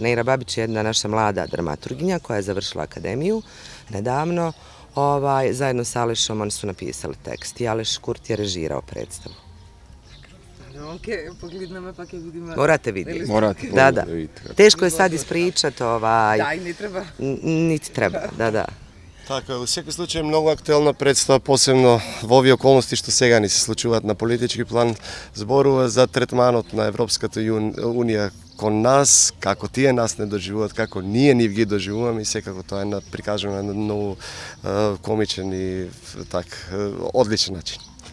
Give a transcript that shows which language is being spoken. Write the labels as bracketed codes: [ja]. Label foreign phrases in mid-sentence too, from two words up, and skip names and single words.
[bs] Neira Babić je jedna naša mlada dramaturginja koja je završila akademiju nedavno. Zajedno sa Alešom oni su napisali tekst i Aleš Kurt je režirao predstavu. Morate vidjeti. Da, da. Teško je sad ispričati. Da, i ne treba. Niti treba, da. [mk] Така, во секој случај многу актуелна представа, посебно во овие околности што сега ни се случуваат на политички план, зборува за третманот на Европската унија кон нас, како тие нас не доживуваат, како ние нив ги доживуваме и секако тоа е прикажано на многу комичен и одличен начин.